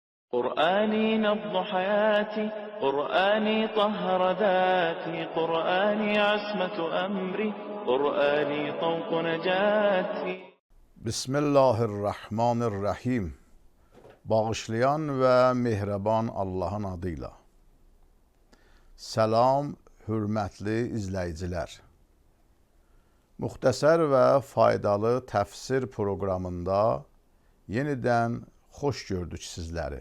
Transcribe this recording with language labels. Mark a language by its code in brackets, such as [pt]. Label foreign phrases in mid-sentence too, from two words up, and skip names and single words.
[ar] قرآني نبض حياتي، قرآني طهر ذاتي، قرآني عصمة أمري، قرآني طوق نجاتي. بسم الله الرحمن الرحيم. [az] Bağışlayan ve mehriban Allah'ın adıyla. Selam, hürmetli izləyicilər. Muxtəsər və faydalı təfsir proqramında yenidən xoş gördük sizləri.